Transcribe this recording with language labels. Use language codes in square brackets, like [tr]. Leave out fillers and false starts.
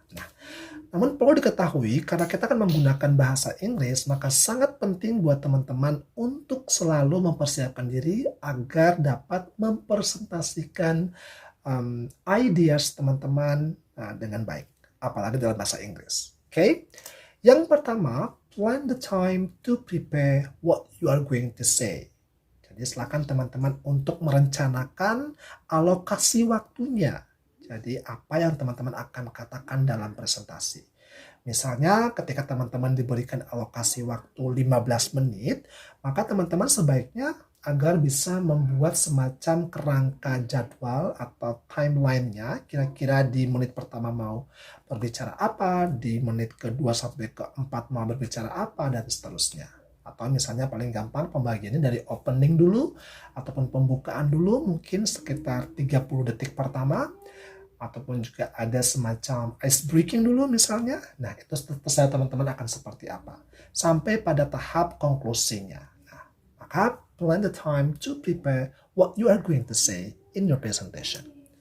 [id] Nah, namun perlu diketahui, karena kita akan menggunakan bahasa Inggris, maka sangat penting buat teman-teman untuk selalu mempersiapkan diri agar dapat mempresentasikan ideas teman-teman dengan baik, apalagi dalam bahasa Inggris. Oke? Yang pertama, [en] plan the time to prepare what you are going to say. [id] Jadi silakan teman-teman untuk merencanakan alokasi waktunya. Jadi apa yang teman-teman akan katakan dalam presentasi. Misalnya ketika teman-teman diberikan alokasi waktu 15 menit, maka teman-teman sebaiknya agar bisa membuat semacam kerangka jadwal atau timeline-nya, kira-kira di menit pertama mau berbicara apa, di menit kedua sampai keempat mau berbicara apa, dan seterusnya. Atau misalnya paling gampang pembagiannya dari opening dulu, ataupun pembukaan dulu, mungkin sekitar 30 detik pertama, ataupun juga ada semacam ice breaking dulu misalnya. Nah, itu terserah teman-teman akan seperti apa. Sampai pada tahap konklusinya. Nah, maka [en] plan the time to prepare what you are going to say in your presentation.